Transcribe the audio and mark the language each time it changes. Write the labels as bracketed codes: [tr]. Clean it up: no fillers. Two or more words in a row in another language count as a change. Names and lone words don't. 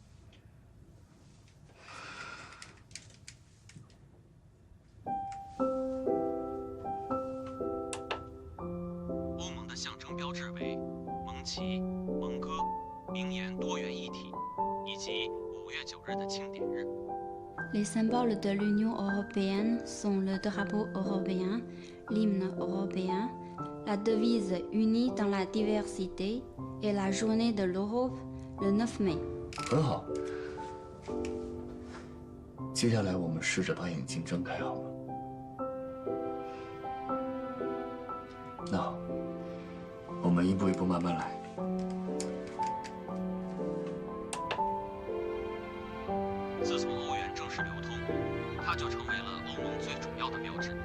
[zh] 欧盟的象征标志为盟旗、盟歌、名言多元一体，以及5月9日的庆典日。 [fr] Les symboles de l'Union européenne sont le drapeau européen, l'hymne européen, la devise unie dans la diversité et la journée de l'Europe le 9 mai. [zh] 很好。接下来我们试着把眼睛睁开，好吗？那好，我们一步一步慢慢来。自从欧元正式流通，它就成为了欧盟最主要的标志。